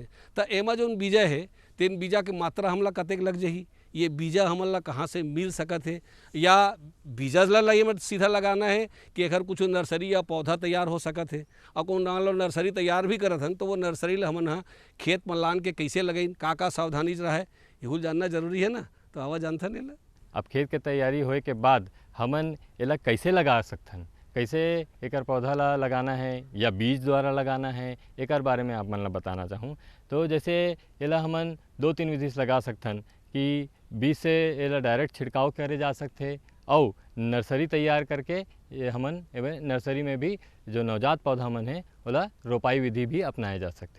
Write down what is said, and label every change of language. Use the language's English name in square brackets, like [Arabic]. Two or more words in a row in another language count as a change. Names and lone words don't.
[Chhattisgarhi] तो एमा जो बीजा है तेन बीजा की मात्रा हमला कतेक लग जाही ये बीजा हमन ला कहाँ से मिल सकत है या बीजा ला ये सीधा लगाना है कि अगर कुछ नर्सरी या पौधा तैयार हो सकत है। और को लो नर्सरी तैयार भी करत हन तो वो नर्सरी ला हमन हाँ खेत में लान के कैसे लगाइन का सावधानी रहे यहू जानना जरूरी है ना। तो आवा जानथन एला। अब खेत के तैयारी होए के बाद हमन एला कैसे लगा सकथन कैसे एकर पौधा ला लगाना है या बीज द्वारा लगाना है एकर बारे में आप मन ला बताना चाहूँ। तो जैसे एला हमन 2-3 विधि से लगा सकथन कि बीज से एला डायरेक्ट छिड़काव करे जा सकते और नर्सरी तैयार करके हमन एवं नर्सरी में भी जो नवजात पौधा मन है ओला रोपाई विधि भी अपनाए जा सकते।